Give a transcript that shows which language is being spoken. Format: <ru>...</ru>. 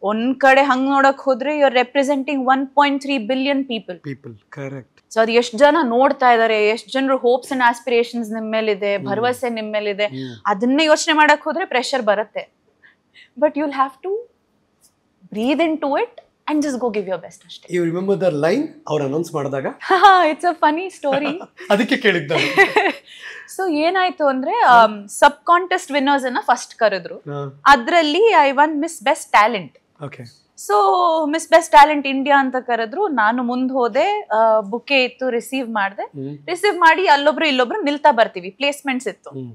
<kn>ಒಂದ್ ಕಡೆ ಹಂಗ್ ನೋಡಕ್ ಹೋದ್ರೆ</kn> <en>You are representing 1.3 billion people. Correct.</en> <kn>So ಅದು ಎಷ್ಟು ಜನ ನೋಡ್ತಾ ಇದಾರೆ, ಎಷ್ಟು ಜನರು</kn> <en>hopes and aspirations</en> <kn>ನಿಮ್ಮ ಮೇಲಿದೆ, ಭರವಸೆ ನಿಮ್ಮ ಮೇಲಿದೆ, ಅದನ್ನೇ ಯೋಚನೆ ಮಾಡಕ್ ಹೋದ್ರೆ ಪ್ರೆಷರ್ ಬರುತ್ತೆ.</kn> <en>But you will have to breathe into it and just go give your best ಅಷ್ಟೇ. You remember the line</en> <kn>ಅವ್ರು ಅನೌನ್ಸ್ ಮಾಡಿದಾಗ?</kn> <en>It's a funny story.</en> <kn>ಅದಕ್ಕೆ ಕೇಳಿದ್ದೆ. ಸೊ ಏನಾಯ್ತು ಅಂದ್ರೆ ಸಬ್ ಕಾಂಟೆಸ್ಟ್ ವಿನ್ನರ್ಸ್ ಅನ್ನ ಫಸ್ಟ್ ಕರೆದ್ರು.</kn> <en>ಅದ್ರಲ್ಲಿ I won Miss Best Talent. Okay.</en> <kn>So miss best talent India ಅಂತ ಕರೆದ್ರು. ನಾನು ಮುಂದೆ ಹೋದೆ, ಬುಕೆ ಇತ್ತು, ರಿಸೀವ್ ಮಾಡಿ ಅಲ್ಲೊಬ್ರು ಇಲ್ಲೊಬ್ರು ನಿಲ್ತಾ ಬರ್ತೀವಿ, ಪ್ಲೇಸ್ಮೆಂಟ್ಸ್ ಇತ್ತು.</kn>